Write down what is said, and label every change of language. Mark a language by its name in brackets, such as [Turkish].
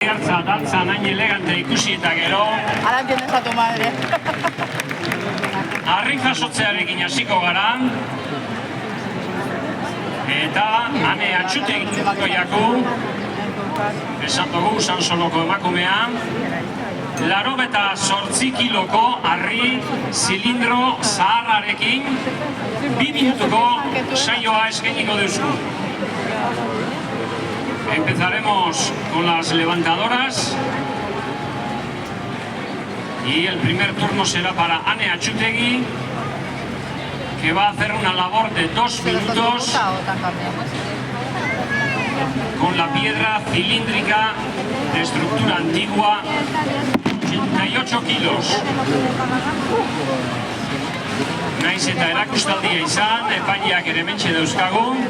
[Basque] hartza dantzan hain elegante ikusi eta gero. [Spanish] Ahora entiendes a tu madre. [Basque] Harri jasotzearekin hasiko gara. Eta Ane Atxutegi goiaku. Esan dugu Sansoloko emakumea. 88 kiloko harri zilindro zaharrarekin 2 minutuko saioa eskainiko duzku. [Spanish] Empezaremos con las levantadoras y el primer turno será para Ane Atxutegi, que va a hacer una labor de 2 minutos con la piedra cilíndrica de estructura antigua, 88 kilos. [Basque] Naiz eta erakustaldia izan, epaileak ere hementxe dauzkagu.